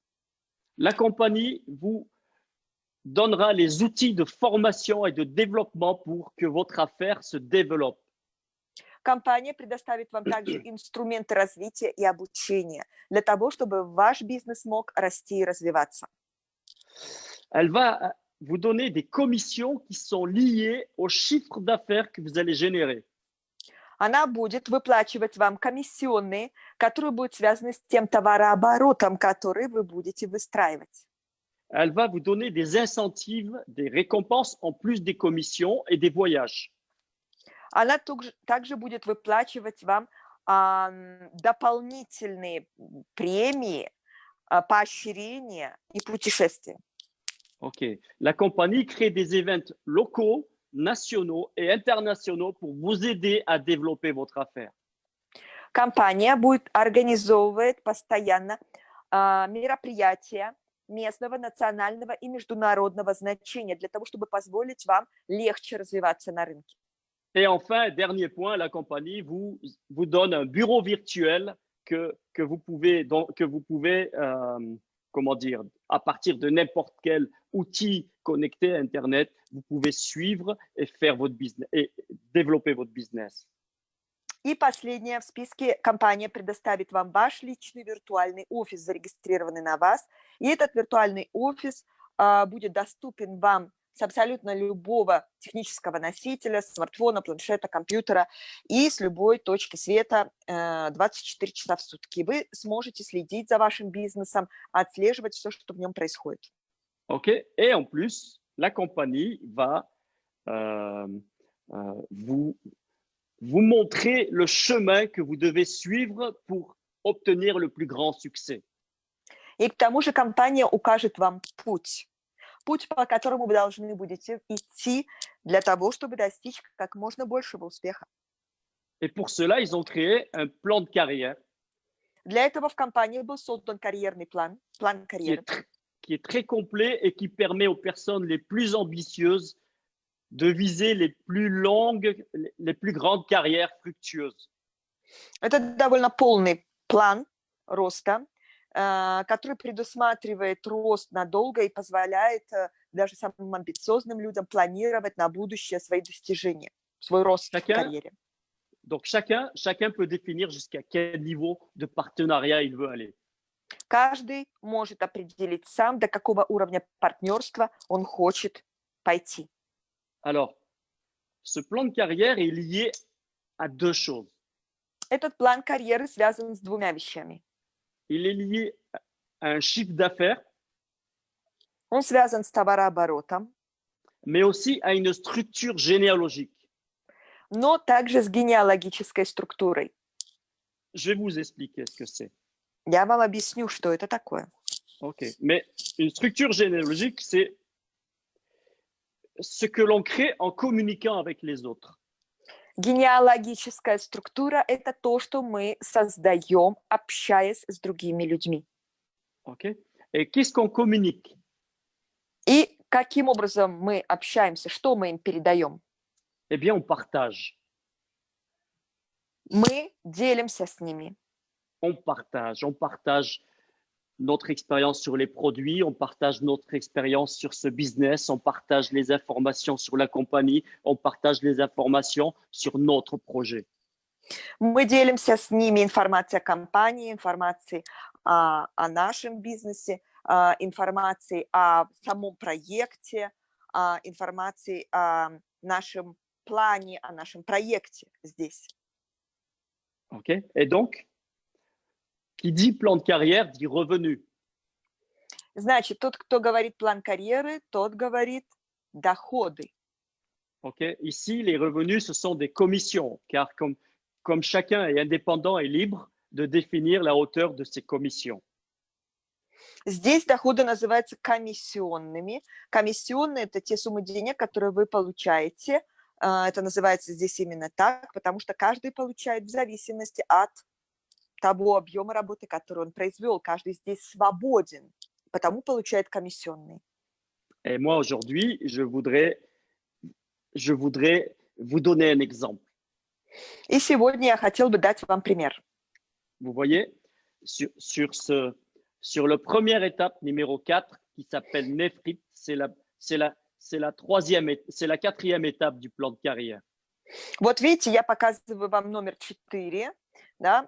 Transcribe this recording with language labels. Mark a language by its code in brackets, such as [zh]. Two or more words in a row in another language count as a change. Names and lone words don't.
[fr] La compagnie vous donnera les outils de formation et de développement pour que votre affaire se développe. [ru] Компания предоставит вам также инструменты развития и обучения для того, чтобы ваш бизнес мог расти и развиваться. [fr] Elle va vous donner des commissions qui sont liées au chiffre d'affaires que vous allez générer. [ru] Она будет выплачивать вам комиссионные, которые будут связаны с тем товарооборотом, который вы будете выстраивать. [fr] Elle va vous donner des incentives, des récompenses en plus des commissions et des voyages. [ru] Она также будет выплачивать вам дополнительные премии, поощрения и путешествия. [fr] OK. La compagnie crée des événements locaux, nationaux et internationaux pour vous aider à développer votre affaire. [ru] Компания будет организовывать постоянно мероприятия местного, национального и международного значения для того, чтобы позволить вам легче развиваться на рынке. [fr] Et enfin, dernier point, la compagnie vous donne un bureau virtuel que vous pouvez, comment dire, à partir de n'importe quel outil connecté à Internet, vous pouvez suivre et faire votre business et développer votre business. [ru] И последнее в списке: компания предоставит вам ваш личный виртуальный офис, зарегистрированный на вас. И этот виртуальный офис будет доступен вам с абсолютно любого технического носителя, смартфона, планшета, компьютера и с любой точки света 24 часа в сутки. Вы сможете следить за вашим бизнесом, отслеживать все, что в нем происходит. [fr] OK. Et en plus, la compagnie va vous montrer le chemin que vous devez suivre pour obtenir le plus grand succès. [ru] И к тому же компания укажет вам путь, по которому вы должны будете идти для того, чтобы достичь как можно большего успеха. [fr] Et pour cela, ils ont créé un plan de carrière [ru] Для этого в компании был создан карьерный план карьеры, [fr] qui est très complet et qui permet aux personnes les plus ambitieuses de viser les plus longues, les plus grandes carrières fructueuses. [ru] Это довольно полный план роста, который предусматривает рост надолго и позволяет даже самым амбициозным людям планировать на будущее свои достижения, свой рост в карьере. [fr] Donc chacun peut définir jusqu'à quel niveau de partenariat il veut aller. [ru] Каждый может определить сам, до какого уровня партнерства он хочет пойти. [fr] Alors, ce plan de carrière est lié à deux choses. [ru] Этот план карьеры связан с двумя вещами. [fr] Il est lié à un chiffre d'affaires, [ru] Он связан с товарооборотом, [fr] mais aussi à une structure généalogique. [ru] но также с генеалогической структурой. [fr] Je vais vous expliquer ce que c'est. [ru] Я вам объясню, что это такое. [fr] OK. Mais une structure généalogique, c'est ce que l'on crée en communiquant avec les autres. [ru] Генеалогическая структура – это то, что мы создаем, общаясь с другими людьми. [fr] OK. Et qu'est-ce qu'on communique? [ru] И каким образом мы общаемся, что мы им передаем? [fr] Eh bien, on partage. [ru] Мы делимся с ними. [fr] On partage notre expérience sur les produits, on partage notre expérience sur ce business, on partage les informations sur la compagnie, on partage les informations sur notre projet. [ru] Мы делимся с ними информацией о компании, информацией о нашем бизнесе, информацией о самом проекте, информацией о нашем плане, о нашем проекте здесь. [fr] OK. Et donc, qui dit plan de carrière dit revenu. [ru] Значит, tот, кто говорит план карьеры, тот говорит доходы. [fr] OK. Ici, les revenus, ce sont des commissions, car comme chacun est indépendant et libre de définir la hauteur de ses commissions. [ru] Здесь доходы называются комиссионными. Комиссионные – это те суммы денег, которые вы получаете. Это называется здесь именно так, потому что каждый получает в зависимости от того объема работы, который он произвел. Каждый здесь свободен, потому получает комиссионные. [fr] Et moi, aujourd'hui, je voudrais vous donner un exemple. [ru] И сегодня я хотел бы дать вам пример. [fr] Vous voyez, sur le première étape, numéro 4, qui s'appelle Nefrit, c'est la quatrième étape du plan de carrière. [ru] Вот видите, я показываю вам номер 4. Да?